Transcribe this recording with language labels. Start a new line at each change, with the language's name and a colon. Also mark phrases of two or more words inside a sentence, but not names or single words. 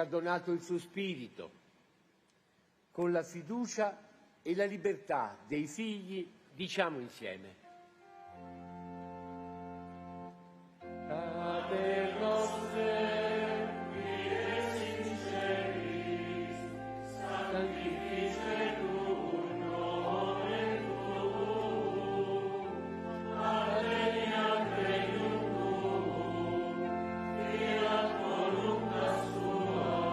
Italian: donato il suo Spirito con la fiducia e la libertà dei figli, diciamo insieme.
Latin: Pater noster, qui es in celis, sanctificetur nomen tuum, adveniat regnum tuum, fiat voluntas tua,